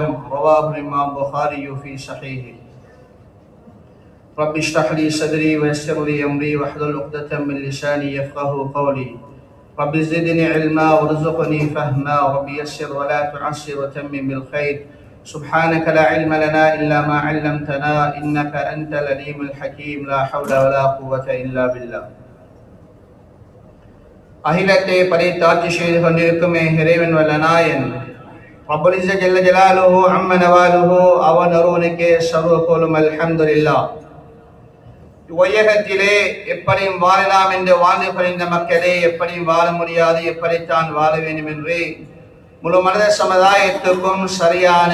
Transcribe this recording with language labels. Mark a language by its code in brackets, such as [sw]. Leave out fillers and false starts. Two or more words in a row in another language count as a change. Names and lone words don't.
[ar] رواه الإمام البخاري في صحيحه. رب اشرح لي صدري ويسر لي أمري واحلل عقدة من لساني يفقهوا قولي. رب زدني علما وارزقني فهما. رب يسر ولا تعسر وتمم بالخير. سبحانك لا علم لنا إلا ما علمتنا إنك أنت العليم الحكيم. لا حول ولا قوة إلا بالله. [ta] அகிலத்தை படைத்தாட்சி செய்து கொண்டிருக்குமே இறைவன் வல்ல நாயன் [ar] رب العزة جل جلاله عم نواله [ta] அவன் ஒருவனுக்கே சர்வ புகழும். அல்ஹம்துலில்லாஹ். உலகத்திலே எப்படியும் வாழலாம் என்று வாழ்ந்து கொண்டிருந்த மக்களே எப்படியும் வாழ முடியாது, எப்படித்தான் வாழ வேண்டும் என்று முழு மனித சமுதாயத்துக்கும் சரியான